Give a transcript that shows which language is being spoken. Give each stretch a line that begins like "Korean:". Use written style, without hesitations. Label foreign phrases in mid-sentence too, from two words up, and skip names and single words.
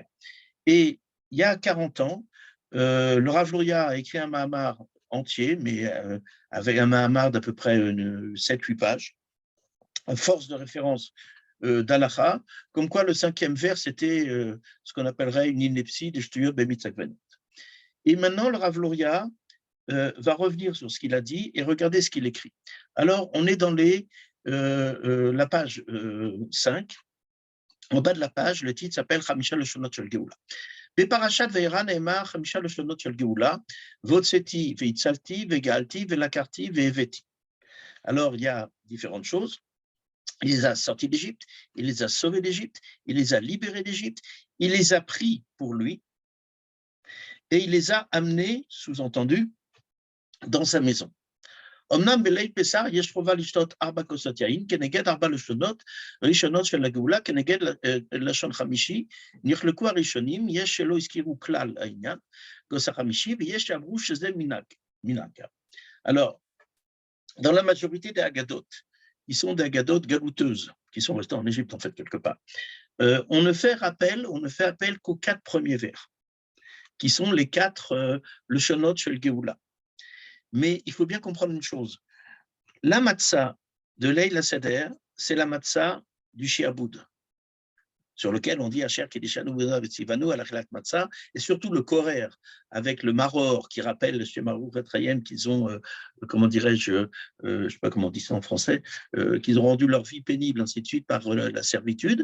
French: Et il y a 40 ans, le Rav Luria a écrit un mahamar entier, mais avec un mahamar d'à peu près 7-8 pages, à force de référence d'Alacha, comme quoi le 5e vers, c'était ce qu'on appellerait une ineptie des
Hebrew: שטויות במיץ עגבניות.
French: Et maintenant, le Rav Luria va revenir sur ce qu'il a dit et regarder ce qu'il écrit. Alors, on est dans la page 5. En bas de la page, le titre s'appelle
Hebrew: חמישה לשונות של גאולה. בפרשת וארא נאמר 5 לשונות של גאולה, והוצאתי והצלתי וגאלתי ולקחתי והבאתי.
French: Alors, il y a différentes choses. Il les a sortis d'Égypte, il les a sauvés d'Égypte, il les a libérés d'Égypte, il les a pris pour lui et il les a amenés, sous-entendu, dans sa maison.
Hebrew: אמנם בליל פסח יש חובה לשתות 4 כוסות יין, כנגד 4 לשונות ראשונות של הגאולה, כנגד לשון חמישי, נחלקו הראשונים, יש שלא הזכירו כלל העניין, כוס החמישי, ויש שאמרו שזה מנהג.
French: Alors, dans la majorité des Haggadot, qui sont des Haggadot galouteuses, qui sont restées en Égypte en fait quelque part, on ne fait appel qu'aux 4 premiers vers, qui sont les 4
Hebrew: לשונות של גאולה.
French: Mais il faut bien comprendre une chose. La matzah de
Hebrew: ליל סדר,
French: c'est la matzah du Shiaboud, sur lequel on dit
Hebrew: אשר קדשנו וצונו על אכילת מצה,
French: et surtout le Korer, avec le Maror, qui rappelle le Shemarou Retrayem qu'ils ont, comment dirais-je, je ne sais pas comment on dit ça en français, qu'ils ont rendu leur vie pénible, ainsi de suite, par la servitude.